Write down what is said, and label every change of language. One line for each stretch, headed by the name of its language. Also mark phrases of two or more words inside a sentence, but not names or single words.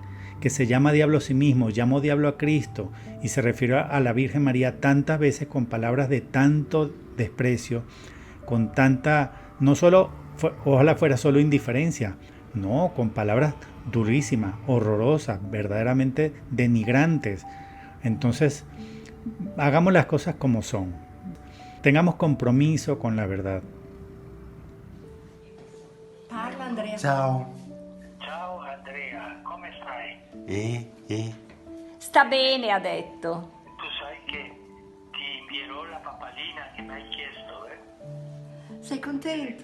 Spanish: Que se llama diablo a sí mismo, llamó diablo a Cristo y se refirió a la Virgen María tantas veces con palabras de tanto desprecio, con tanta, no solo, ojalá fuera solo indiferencia, no, con palabras durísimas, horrorosas, verdaderamente denigrantes. Entonces, hagamos las cosas como son. Tengamos compromiso con la verdad.
Italian: Parla Andrea. Ciao. Ciao Andrea, come stai? Sta bene, ha detto. Tu sai che ti invierò la papalina che mi hai chiesto, Sei contento?